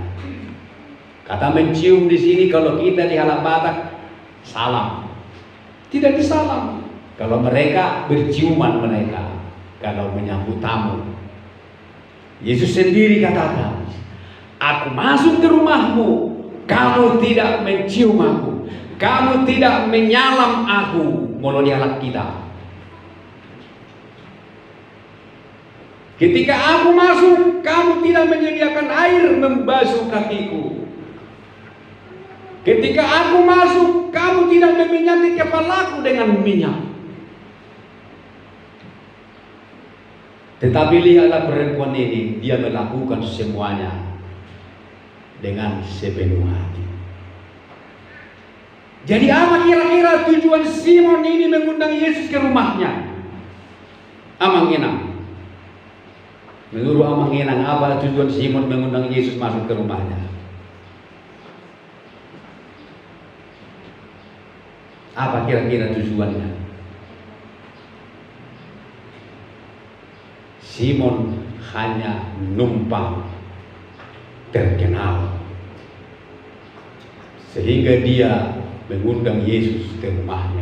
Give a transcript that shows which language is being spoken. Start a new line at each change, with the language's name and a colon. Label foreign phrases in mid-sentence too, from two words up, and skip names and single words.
Indonesian: Kata mencium di sini kalau kita di Halak Batak salam, tidak disalam. Kalau mereka berciuman mereka kalau menyambut tamu. Yesus sendiri katakan, aku masuk ke rumahmu, kamu tidak mencium aku, kamu tidak menyalam aku. Molo di Halak kita, ketika aku masuk, kamu tidak menyediakan air membasuh kakiku. Ketika aku masuk, kamu tidak meminyaki kepalaku dengan minyak. Tetapi lihatlah perempuan ini, dia melakukan semuanya dengan sepenuh hati. Jadi apa kira-kira tujuan Simon ini mengundang Yesus ke rumahnya? Amang enang. Menurut Amang enang, apa tujuan Simon mengundang Yesus masuk ke rumahnya? Apa kira-kira tujuannya? Simon hanya numpang terkenal, sehingga dia mengundang Yesus ke rumahnya.